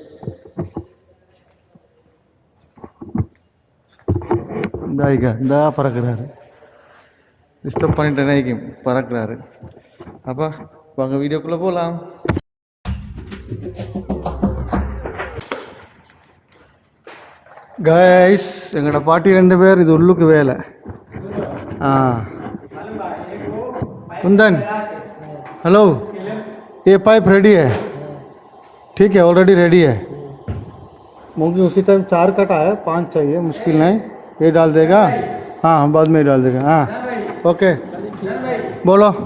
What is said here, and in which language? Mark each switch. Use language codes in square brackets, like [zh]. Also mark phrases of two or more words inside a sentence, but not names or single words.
[ta] இந்தா பறக்கிறாரு. டிஸ்டர்ப் பண்ணிட்டு பறக்கிறாரு. அப்போ வாங்க வீடியோக்குள்ளே போகலாம். गाइस எங்கட பாட்டி ரெண்டு பேர் இது உள்ளுக்கு வேலை. [hi] कुंदन हेलो, ये पाइप रेडी है? ठीक है, ऑलरेडी रेडी है. मुझे उसी टाइम 4 कटा है, 5 चाहिए, मुश्किल नहीं. ये डाल देगा? हाँ हम बाद में डाल देगा. हाँ ओके बोलो.